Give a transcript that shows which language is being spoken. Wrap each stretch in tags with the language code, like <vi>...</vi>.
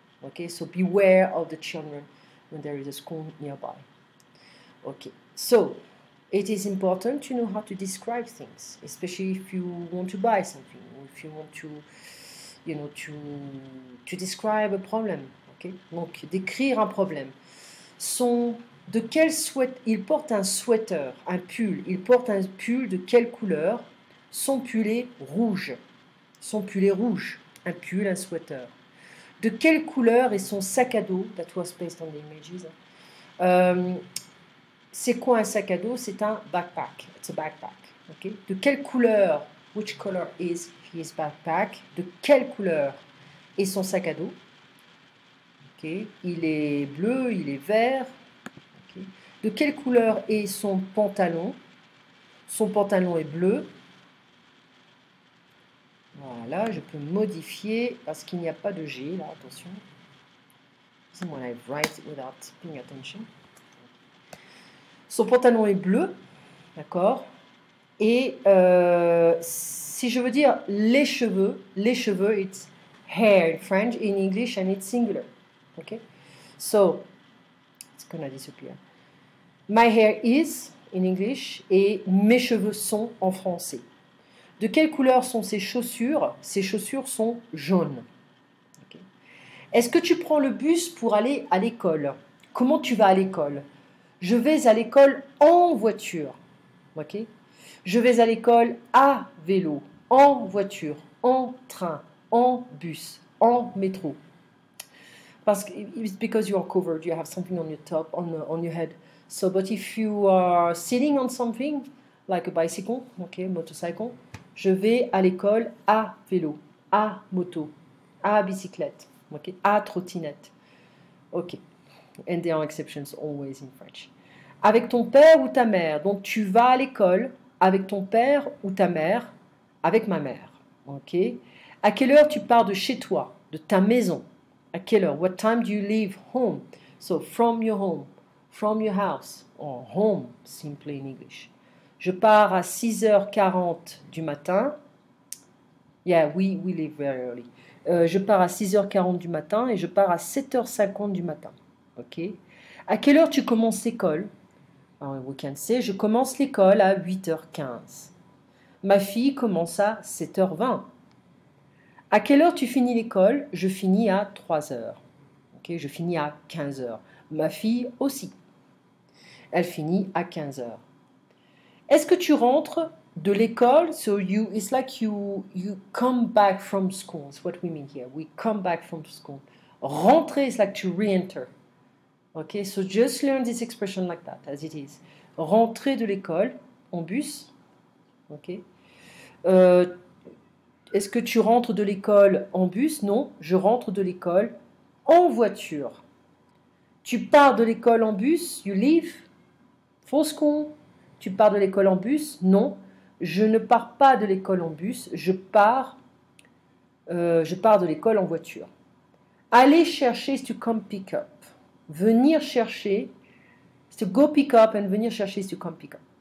<en>Okay, so beware of the children when there is a school nearby. Okay, so it is important to know how to describe things, especially if you want to buy something, or if you want to, you know, to describe a problem.</en> <fr>Okay, donc décrire un problème. De quel il porte un sweater, un pull. Il porte un pull de quelle couleur? Son pull est rouge. Son pull est rouge. Un pull, un sweater. De quelle couleur est son sac à dos?</fr> <en>That was based on the images.</en> <fr>C'est quoi un sac à dos? C'est un backpack.</fr> <en>It's a backpack. Okay?</en> <fr>De quelle couleur?</fr> <en>Which color is his backpack?</en> <fr>De quelle couleur est son sac à dos? Okay? Il est bleu, il est vert. Okay. De quelle couleur est son pantalon? Son pantalon est bleu. Voilà, je peux modifier parce qu'il n'y a pas de G là, attention. C'est moi,</fr> <en>I write it without paying attention.</en> <fr>Son pantalon est bleu, d'accord. Et si je veux dire les cheveux,</fr> <en>it's hair in French, in English, and it's singular. Okay, so it's gonna disappear. My hair is in English</en> <fr>et mes cheveux sont en français. De quelle couleur sont ses chaussures? Ses chaussures sont jaunes. Okay. Est-ce que tu prends le bus pour aller à l'école? Comment tu vas à l'école? Je vais à l'école en voiture. Okay. Je vais à l'école à vélo, en voiture, en train, en bus, en métro.</fr> <en>Parce que it's because you are covered, you have something on your top, on your head. So, but if you are sitting on something, like a bicycle, okay, motorcycle,</en> <fr>je vais à l'école à vélo, à moto, à bicyclette, okay, à trottinette.</fr> <en>Ok. And there are exceptions always in French.</en> <fr>Avec ton père ou ta mère. Donc, tu vas à l'école avec ton père ou ta mère, avec ma mère. Ok. À quelle heure tu pars de chez toi, de ta maison? À quelle heure?</fr> <en>What time do you leave home? So, from your home, from your house, or home, simply in English.</en> <fr>Je pars à 6h40 du matin.</fr> <en>Yeah, we leave very early.</en> <fr>Je pars à 6h40 du matin et je pars à 7h50 du matin. Ok. À quelle heure tu commences l'école?</fr> <en>We can say,</en> <fr>je commence l'école à 8h15. Ma fille commence à 7h20. À quelle heure tu finis l'école? Je finis à 3h. Okay, je finis à 15h. Ma fille aussi. Elle finit à 15h. Est-ce que tu rentres de l'école?</fr> <en>So it's like you come back from school. That's what we mean here. We come back from school. Rentrer is like to re-enter. Okay, so just learn this expression like that, as it is.</en> <fr>Rentrer de l'école en bus. Okay. Est-ce que tu rentres de l'école en bus? Non, je rentre de l'école en voiture. Tu pars de l'école en bus?</fr> <en>You leave for school.</en> <fr>Tu pars de l'école en bus? Non, je ne pars pas de l'école en bus. Je pars de l'école en voiture.</fr> <en>Aller chercher is to come pick up. Venir chercher, is to go pick up, and venir chercher is to come pick up.</en>